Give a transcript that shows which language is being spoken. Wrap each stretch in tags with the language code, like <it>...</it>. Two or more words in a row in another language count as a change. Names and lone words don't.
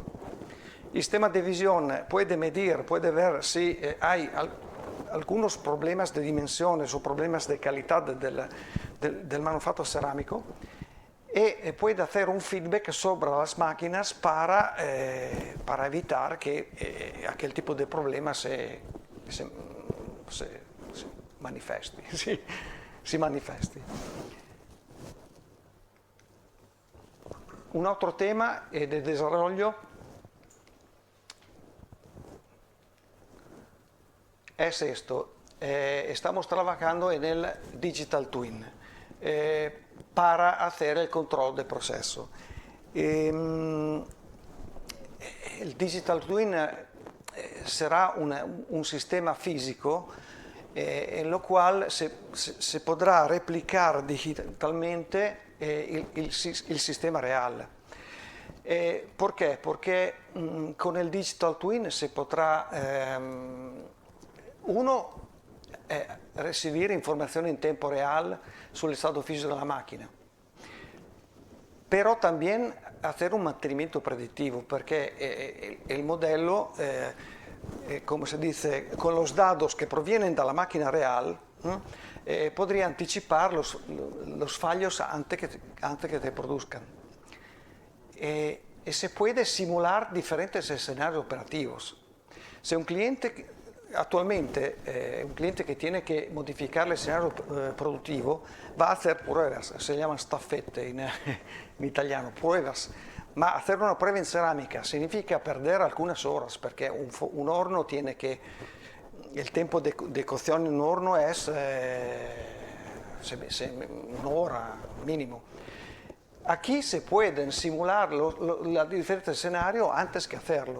<es>El sistema de visión puede medir, puede ver si hay algunos problemas de dimensiones o problemas de calidad del manufacto cerámico y puede hacer un feedback sobre las máquinas para evitar que aquel tipo de problema se manifesti.</es> <it>Si manifesti.</it> <es>Un otro tema de desarrollo es esto. Estamos trabajando en el</es> <en>Digital Twin</en> <es>para hacer el control del proceso. El</es> <en>Digital Twin</en> <es>será un sistema físico en lo cual se podrá replicar digitalmente</es> <it>il sistema reale. Perché? Perché con il</it> <en>Digital Twin</en> <it>si potrà recibir informazioni in tempo real sul stato fisico della macchina, però</it> <es>también hacer un mantenimiento predictivo,</es> <it>perché il modello, come si dice,</it> <es>con los datos que provienen</es> <it>dalla macchina</it> <es>real, podría anticipar los fallos antes que te produzcan. Y se puede simular diferentes escenarios operativos. Si un cliente actualmente, un cliente que tiene que modificar el escenario productivo, va a hacer pruebas, se llaman</es> <it>staffette in italiano,</it> <es>pruebas. Ma hacer una prueba en cerámica significa perder algunas horas, perché un horno tiene que, el tiempo de cocción en un horno es una hora mínimo. Aquí se pueden simular los diferentes escenarios antes que hacerlo.</es>